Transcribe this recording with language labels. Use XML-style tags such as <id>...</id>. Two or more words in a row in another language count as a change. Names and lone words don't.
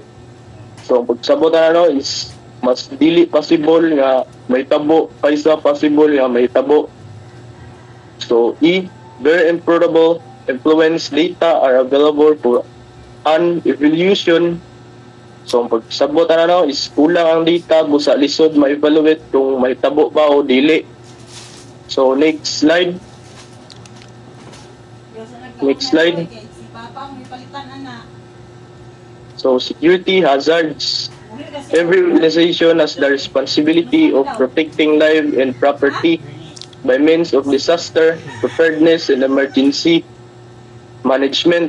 <ceb>So, pagsabot na ano is mas dili possible nga may tabo kaysa possible nga may tabo.</ceb> <en>So, E, very improbable influence data are available for an evaluation.</en> <ceb>So, ang pagsabot na ano is kulang ang data busa lisod ma-evaluate kung may tabo ba o dili.</ceb> <en>So, next slide. Next slide. So, security hazards. Every organization has the responsibility of protecting life and property by means of disaster, preparedness, and emergency management.</en>